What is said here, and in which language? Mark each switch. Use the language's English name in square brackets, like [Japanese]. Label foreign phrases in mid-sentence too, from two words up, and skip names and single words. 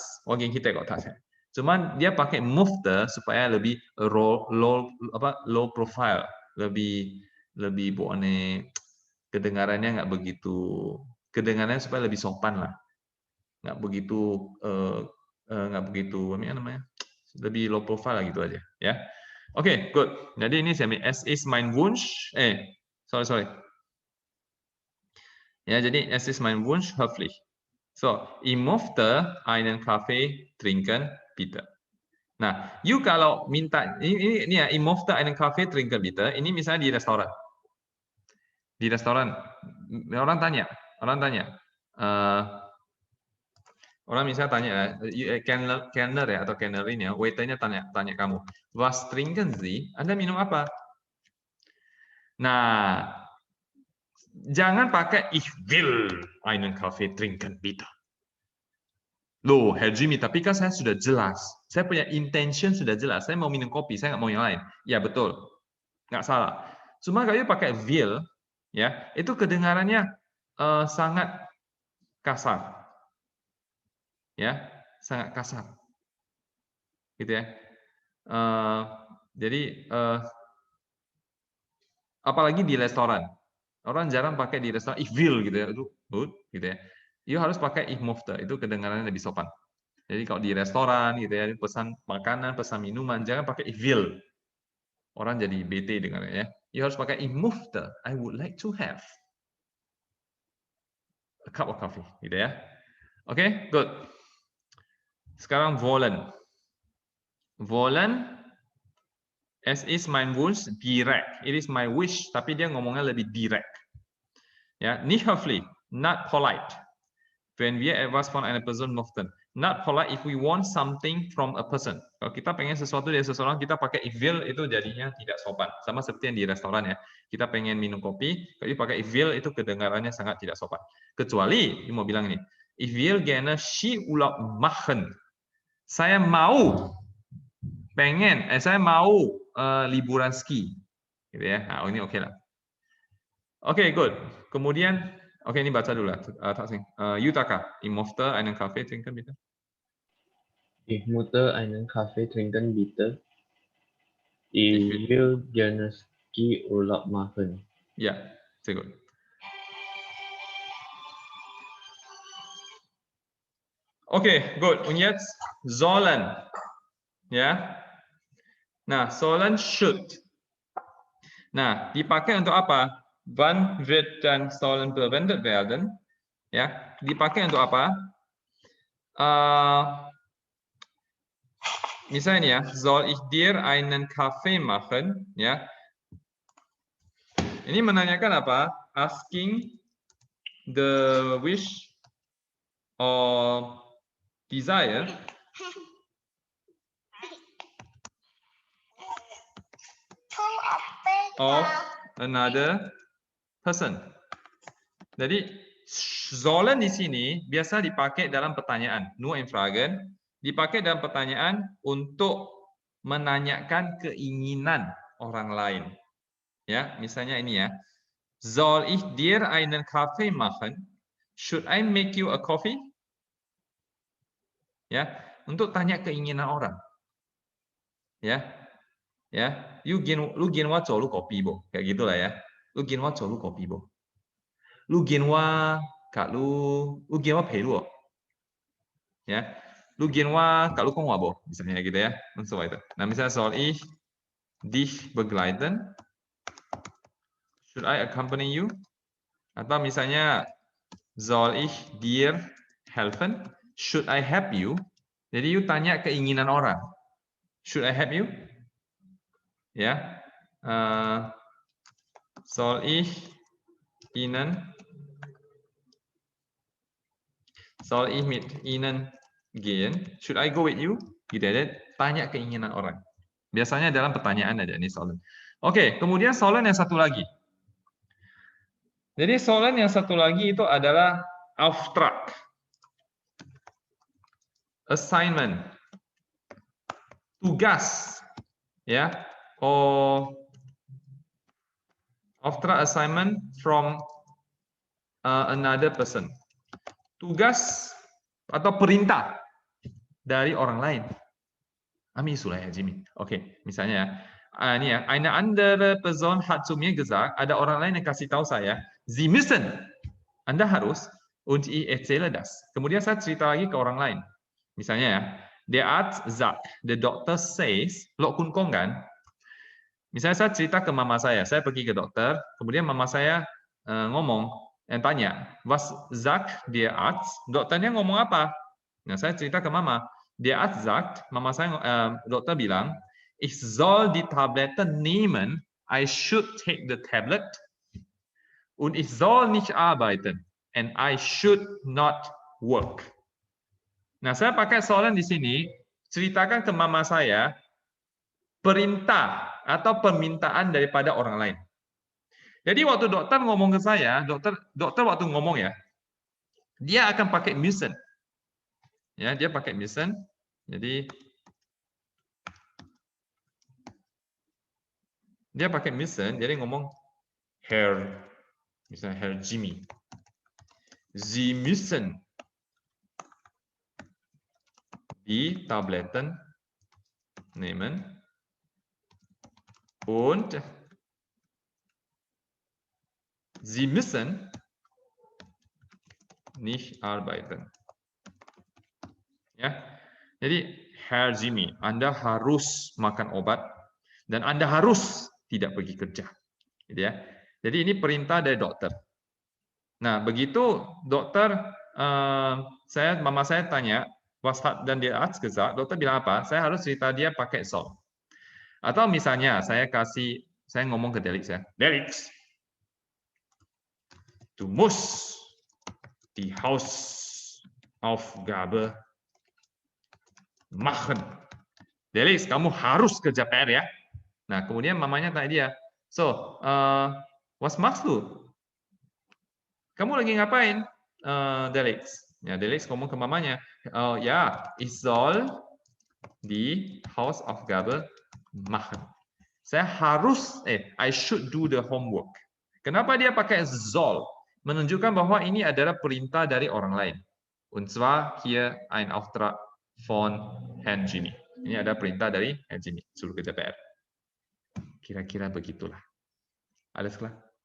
[Indonesian] Waging kita kok tak saya. Cuman dia pakai möchte supaya lebih [English] low profile, [Indonesian] lebih buone kedengarannya nggak begitu, kedengarannya supaya lebih sopan lah, nggak begitu apa namanya, lebih [English] low profile [Indonesian] lah gitu aja ya. Oke, good. Jadi ini saya [German] es ist mein Wunsch, [English] sorry. [Indonesian] Ya, jadi [German] es ist mein Wunsch höflich. So, ich möchte einen Kaffee trinken, bitte. [Indonesian] Nah, you kalau minta ini ya, [German] ich möchte einen Kaffee trinken, bitte. [Indonesian] Ini misalnya di restoran. Di restoran, orang tanya, orang misalnya tanya, Kellner ya atau Kellnerin ya, waiternya tanya kamu, [German] was trinken Sie? [Indonesian] Anda minum apa? Nah, jangan pakai [German] ich will einen Kaffee trinken, bitte. [Indonesian] Loh, Herr Jimmy, tapi kan saya sudah jelas. Saya punya intention sudah jelas. Saya mau minum kopi, saya nggak mau yang lain. Ya, betul. Nggak salah. Cuma kalau pakai will, ya, itu kedengarannya sangat kasar. Ya, sangat kasar. Gitu ya. Jadi, apalagi di restoran. Orang jarang pakai di restoran, [German] ich will, [Indonesian] gitu ya. Gitu ya. You harus pakai [German] ich möchte, [Indonesian] itu kedengarannya lebih sopan. Jadi kalau di restoran gitu ya, pesan makanan, pesan minuman, jangan pakai [German] ich will. [Indonesian] Orang jadi bete dengarnya ya. You harus pakai [German] ich möchte, [English] I would like to have a cup of coffee, [Indonesian] gitu ya. Oke, good. Sekarang wollen. [German] Wollen, es ist mein Wunsch, direkt. [English] It is my wish, [Indonesian] tapi dia ngomongnya lebih direct. Ya, [German] nicht höflich, [English] not polite. [German] Wenn wir etwas von einer Person möchten. [English] Not polite if we want something from a person. [Indonesian] Kalau kita pengen sesuatu dari seseorang, kita pakai [German] ich will, [Indonesian] itu jadinya tidak sopan. Sama seperti yang di restoran ya. Kita pengen minum kopi, kalau pakai [German] ich will [Indonesian] itu kedengarannya sangat tidak sopan. Kecuali, mau bilang ini, [German] ich will gerne Skiurlaub machen. [Indonesian] Saya mau saya mau liburan ski. Gitu ya. Nah, ini oke lah. Oke, good. Kemudian, oke, ini baca dulu lah. [German] Yutaka, ich möchte einen Kaffee trinken, bitte. Ich möchte einen Kaffee trinken, bitte. Ich will gerne Skiurlaub machen. Ja, sehr gut. Okay, gut. Und jetzt sollen. [Indonesian] Ya. Nah, sollen should. Nah, dipakai untuk apa? [German] Wann wird dann sollen verwendet werden? [Indonesian] Ya, dipakai untuk apa? Misalnya, [German] soll ich dir einen Kaffee machen? [Indonesian] Ya. Ini menanyakan apa? [English] Asking the wish or desire of another person. [Indonesian] Jadi sollen di sini biasa dipakai dalam pertanyaan, [German] nur in Fragen, [Indonesian] dipakai dalam pertanyaan untuk menanyakan keinginan orang lain. Ya, misalnya ini ya. Soll ich dir einen Kaffee machen? Should I make you a coffee? Ya, untuk tanya keinginan orang. Ya. [Min Nan Chinese] Ya, lu gin wa lu kopi bo, [Indonesian] kayak gitulah ya. [Min Nan Chinese] Lu gin wa lu kopi bo. Lu gin wa kak lu gin wa pei lu. Ya. Lu gin wa kak lu kong wa bo, [Indonesian] misalnya gitu ya. [German] Und so weiter. [Indonesian] Nah, misalnya [German] soll ich dich begleiten? [English] Should I accompany you? [Indonesian] Atau misalnya [German] soll ich dir helfen? [English] Should I help you? [Indonesian] Jadi you tanya keinginan orang. [English] Should I help you? [Indonesian] Ya, [German] soll ich mit Ihnen gehen? [English] Should I go with you? [Indonesian] Gitu ya, tanya keinginan orang. Biasanya dalam pertanyaan ada ini sollen. Oke, kemudian sollen yang satu lagi. Jadi sollen yang satu lagi itu adalah Auftrag, assignment, tugas, ya. [English] Auftrag assignment from another person. [Indonesian] Tugas atau perintah dari orang lain. Ami sulah ya Jimmy. Oke, misalnya ini ya, [German] eine andere Person hat zu mir gesagt, [Indonesian] ada orang lain yang kasih tahu saya, [German] Sie müssen, [Indonesian] Anda harus, [German] und ich erzähle das. [Indonesian] Kemudian saya cerita lagi ke orang lain. Misalnya ya, [German] der Arzt sagt, [English] the doctor says, [Min Nan Chinese] lo kun kong kan? [Indonesian] Misalnya saya cerita ke mama saya pergi ke dokter, kemudian mama saya ngomong, tanya, [German] was sagt der Arzt? [Indonesian] Dokternya ngomong apa? Nah, saya cerita ke mama, [German] der Arzt sagt, [Indonesian] mama saya, dokter bilang, [German] ich soll die Tablette nehmen, [English] I should take the tablet, [German] und ich soll nicht arbeiten, [English] and I should not work. [Indonesian] Nah, saya pakai sollen di sini, ceritakan ke mama saya, perintah atau permintaan daripada orang lain. Jadi waktu dokter ngomong ke saya, dokter waktu ngomong ya, dia akan pakai müssen. Ya, dia pakai müssen. Jadi dia pakai müssen, jadi ngomong Herr, misalnya Herr Jimmy. [German] Sie müssen die Tabletten nehmen. Und Sie müssen nicht arbeiten. [Indonesian] Ya, jadi Herr Jimmy, Anda harus makan obat dan Anda harus tidak pergi kerja. Gitu ya. Jadi ini perintah dari dokter. Nah, begitu dokter, mama saya tanya, [German] was hat dann der Arzt gesagt, [Indonesian] dokter bilang apa? Saya harus cerita dia pakai soll. Atau misalnya saya ngomong ke Delix ya, [German] Delix, du musst die Hausaufgabe machen. [Indonesian] Delix, kamu harus kerja PR ya. Nah, kemudian mamanya tanya dia, [German] so, was machst du? [Indonesian] Kamu lagi ngapain, Delix? Ya, Delix ngomong ke mamanya, oh ya, [German] ich soll die Hausaufgabe machen. [Indonesian] Saya harus, [English] I should do the homework. [Indonesian] Kenapa dia pakai soll? Menunjukkan bahwa ini adalah perintah dari orang lain. [German] Und zwar hier ein Auftrag von Herrn Jimmy. [Indonesian] Ini ada perintah dari Herrn Jimmy, suruh kerja PR. Kira-kira begitulah. [German] Alles klar?